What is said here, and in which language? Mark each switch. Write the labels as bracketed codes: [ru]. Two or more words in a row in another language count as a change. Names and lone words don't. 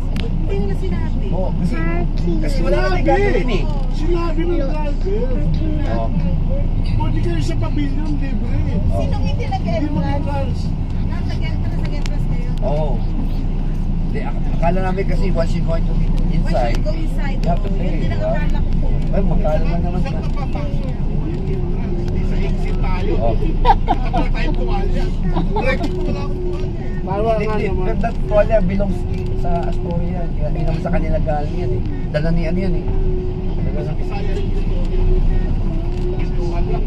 [tl] Hindi mo na sinabi. Oo, kasi wala na tayo gagawin eh. Sinabi ng driver. Oo. Pwede kayo sa pavilion, libre. Sinong hindi Hindi mo nag-e-entrance? entrance. Nag-e-entrance kayo? Oo. Hindi, akala namin kasi [en] once you go inside, Once you go inside, you have to pay. [tl] hindi na akala ko po. Ay, magkano lang naman Saan sila. ka papasok? Hindi sa exit tayo. Oo. Wala tayong tuwalya. Correct mo, wala akong tuwalya. Bawa nga naman. That tuwalya belongs sa Astoria. Hindi naman sa kanila galing yan eh. Dala ni ano yan eh. Sa Bisaya rin ito. Gustuhan lang, di ba?